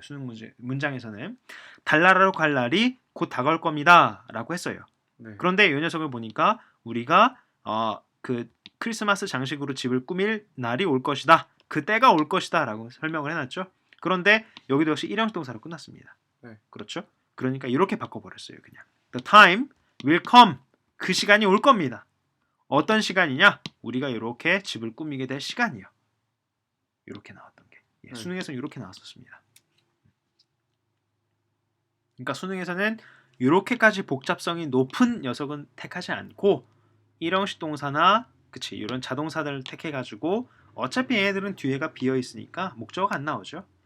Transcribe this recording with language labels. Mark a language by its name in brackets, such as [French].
[Korean] 수능 문장에서는 달나라로 갈 날이 곧 다가올 겁니다. 라고 했어요. 네. 그런데 이 녀석을 보니까 우리가 그 크리스마스 장식으로 집을 꾸밀 날이 올 것이다. 그 때가 올 것이다라고 설명을 해놨죠. 그런데 여기도 역시 일형 동사로 끝났습니다. 네. 그렇죠? 그러니까 이렇게 바꿔버렸어요. [English] 그냥 The time will come. [Korean] 그 시간이 올 겁니다. 어떤 시간이냐? 우리가 이렇게 집을 꾸미게 될 시간이요. 이렇게 나왔던 게 수능에서는 이렇게 나왔었습니다. 그러니까 수능에서는 이렇게까지 복잡성이 높은 녀석은 택하지 않고 일형식 동사나 그치 이런 자동사들을 택해가지고 어차피 얘네들은 뒤에가 비어 있으니까 목적어가 안 나오죠.